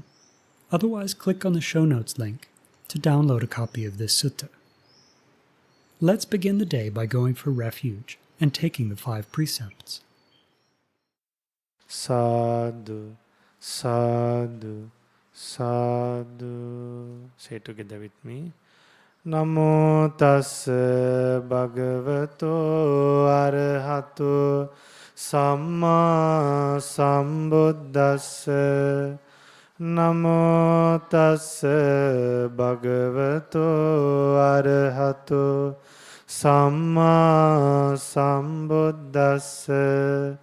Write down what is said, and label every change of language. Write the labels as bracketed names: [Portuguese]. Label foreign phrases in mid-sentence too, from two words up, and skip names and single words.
[English] Otherwise, click on the show notes link to download a copy of this sutta. Let's begin the day by going for refuge and taking the 5 precepts. [Pali] Sadhu, sadhu, sadhu. [English] Say together with me. [Pali] Namo tassa bhagavato arahato samma sambuddhassa. Namo tassa bhagavato arahato samma sambuddhassa.